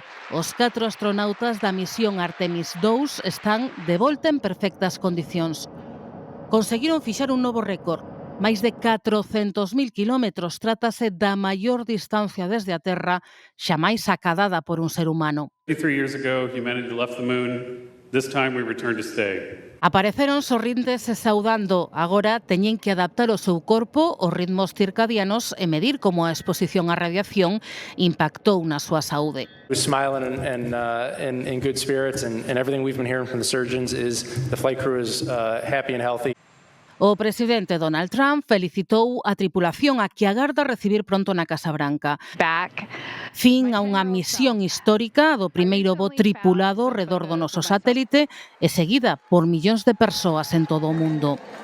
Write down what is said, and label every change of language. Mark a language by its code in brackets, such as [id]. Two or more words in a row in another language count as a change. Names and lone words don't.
[gl] Os 4 astronautas da misión Artemis II están de volta en perfectas condicións. Conseguiron fixar un novo récord. Máis de 400.000 kilómetros. Trátase da maior distancia desde a Terra xamais acadada por un ser humano. [en] 53 years ago, humanity left the moon. This time we return to stay. [gl] Apareceron sorrintes e saudando. Agora teñen que adaptar o seu corpo aos ritmos circadianos e medir como a exposición á radiación impactou na súa saúde. [en] We're smiling and in good spirits, and everything we've been hearing from the surgeons is the flight crew is happy and healthy. [gl] O presidente Donald Trump felicitou a tripulación a que agarda recibir pronto na Casa Branca. Fin a unha misión histórica do primeiro voo tripulado redor do noso satélite e seguida por millóns de persoas en todo o mundo.